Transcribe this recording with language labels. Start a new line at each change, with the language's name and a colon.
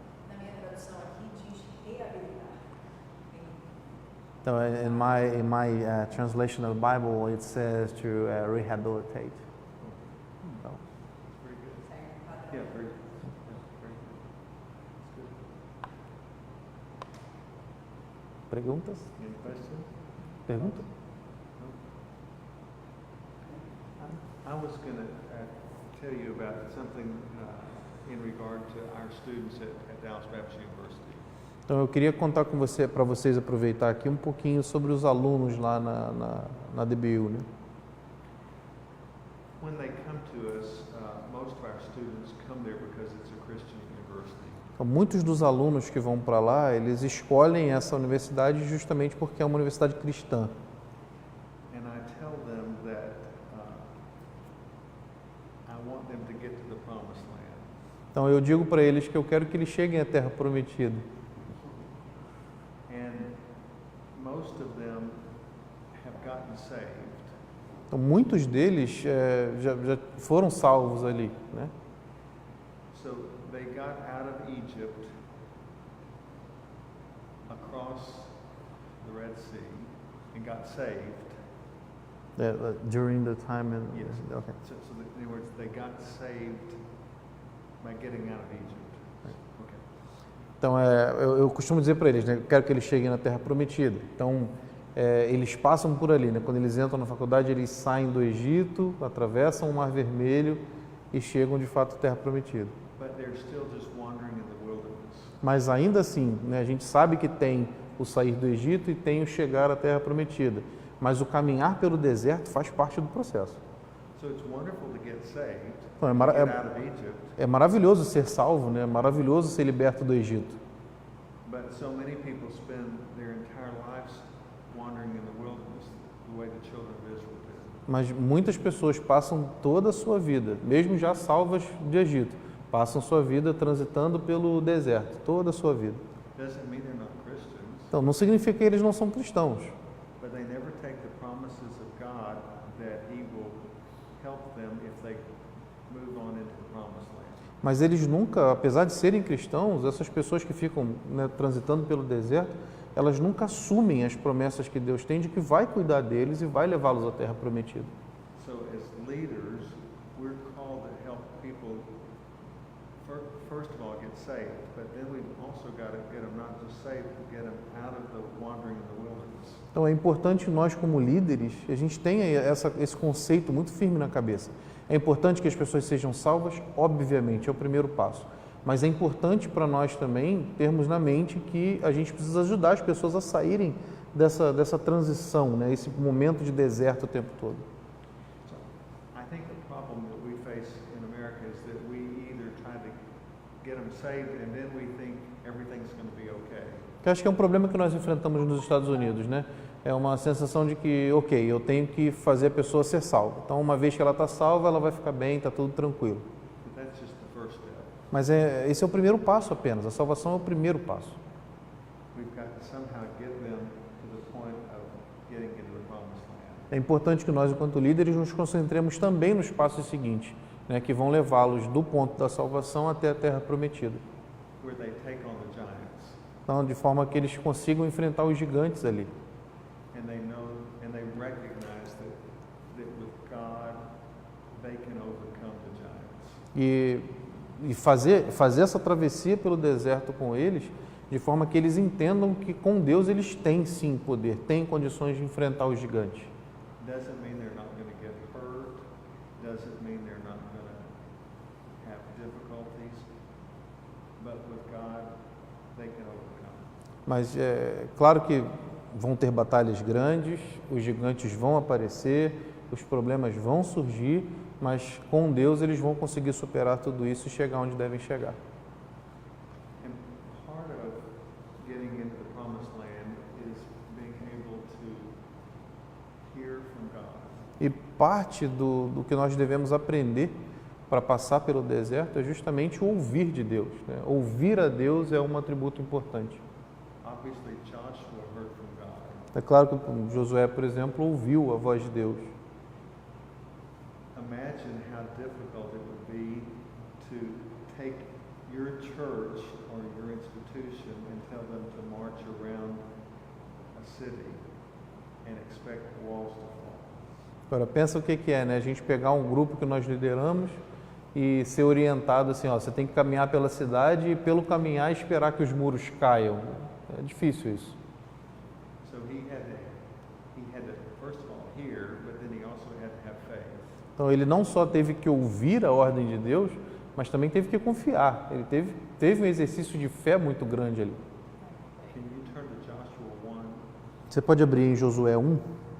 Portuguese: Na minha tradução aqui diz reabilitar.
English: Então, in my translation of the Bible, it says to rehabilitate.
Portuguese: Então,
English: Very good.
Portuguese: Segue um padrão.
English: Yeah, very good. Yeah, very good. That's good.
Portuguese: perguntas?
English: Any questions?
Portuguese: Pergunta?
English: I was going to tell you about something in regard to our students at Dallas Baptist University.
Portuguese: Então, eu queria contar com você, para vocês aproveitar aqui um pouquinho sobre os alunos lá na DBU, né?
English: When they come to us, most of our students come there because it's a Christian university.
Portuguese: Então, muitos dos alunos que vão para lá, eles escolhem essa universidade justamente porque é uma universidade cristã.
English: And I tell them that I want them to get to the promised land.
Portuguese: Então, eu digo para eles que eu quero que eles cheguem à Terra Prometida.
English: And most of them have gotten saved.
Portuguese: Então, muitos deles já foram salvos ali, né?
English: So they got out of Egypt, across the Red Sea, and got saved. During the time in... Yes. Okay. So in other words, they got saved by getting out of Egypt. Okay.
Portuguese: Então, eu costumo dizer para eles, né? Eu quero que eles cheguem na Terra Prometida. Então, eles passam por ali, né? Quando eles entram na faculdade, eles saem do Egito, atravessam o Mar Vermelho e chegam, de fato, à Terra Prometida.
English: But they're they're still just wandering in the wilderness.
Portuguese: Mas ainda assim, né, a gente sabe que tem o sair do Egito e tem o chegar à Terra Prometida. Mas o caminhar pelo deserto faz parte do processo.
English: So it's wonderful to get saved,
Portuguese: Então,
English: get out of Egypt,
Portuguese: é maravilhoso ser salvo, né? É maravilhoso ser liberto do Egito.
English: but so many people spend their entire lives wandering in the wilderness the way the children of Israel did.
Portuguese: Mas muitas pessoas passam toda a sua vida, mesmo já salvas de Egito, passam sua vida transitando pelo deserto, toda a sua vida.
English: Doesn't mean they're not Christians,
Portuguese: Então, não significa que eles não são cristãos,
English: but they never take the promises of God that He will help them if they move on into the promised land.
Portuguese: mas eles nunca, apesar de serem cristãos, essas pessoas que ficam, né, transitando pelo deserto, elas nunca assumem as promessas que Deus tem de que vai cuidar deles e vai levá-los à Terra Prometida.
English: So as leaders, we're called to help people, first of all, get saved, but then we've also got to get them not just saved, but get them out of the wandering in the wilderness.
Portuguese: Então é importante nós como líderes, a gente tenha esse conceito muito firme na cabeça. É importante que as pessoas sejam salvas, obviamente, é o primeiro passo. Mas é importante para nós também termos na mente que a gente precisa ajudar as pessoas a saírem dessa transição, né? Esse momento de deserto o tempo todo.
English: So I think the problem that we face in America is that we either try to get them saved and then we think everything's going to be okay.
Portuguese: Que acho que é um problema que nós enfrentamos nos Estados Unidos, né? É uma sensação de que, ok, eu tenho que fazer a pessoa ser salva. Então, uma vez que ela está salva, ela vai ficar bem, está tudo tranquilo.
English: But that's just the first step.
Portuguese: Mas esse é o primeiro passo apenas. A salvação é o primeiro passo.
English: We've got to somehow get them to the point of getting into the promised land.
Portuguese: É importante que nós, enquanto líderes, nos concentremos também nos passos seguintes, né, que vão levá-los do ponto da salvação até a Terra Prometida.
English: Where they take on the giants
Portuguese: Então, de forma que eles consigam enfrentar os gigantes ali.
English: and they know and they recognize that with God they can overcome the giants.
Portuguese: E fazer essa travessia pelo deserto com eles, de forma que eles entendam que com Deus eles têm sim poder, têm condições de enfrentar os gigantes.
English: Doesn't mean they're not going to get hurt. Doesn't mean they're not going to have difficulties. But with God, they can overcome.
Portuguese: Mas é claro que vão ter batalhas grandes, os gigantes vão aparecer, os problemas vão surgir, mas com Deus eles vão conseguir superar tudo isso e chegar onde devem chegar.
English: And part of getting into the promised land is being able to hear from God.
Portuguese: E parte do que nós devemos aprender para passar pelo deserto é justamente o ouvir de Deus, né? Ouvir a Deus é um atributo importante.
English: Obviously, Joshua heard from God.
Portuguese: É claro que Josué, por exemplo, ouviu a voz de Deus.
English: Imagine how difficult it would be to take your church or your institution and tell them to march around a city and expect walls to fall.
Portuguese: Agora, pensa o que é, né? A gente pegar um grupo que nós lideramos e ser orientado assim, ó, você tem que caminhar pela cidade e pelo caminhar esperar que os muros caiam. É difícil isso.
English: So he had to first of all hear, but then he also had to have faith.
Portuguese: Então ele não só teve que ouvir a ordem de Deus, mas também teve que confiar. Ele teve um exercício de fé muito grande ali.
English: Can you turn to Joshua 1?
Portuguese: Você pode abrir em Josué 1?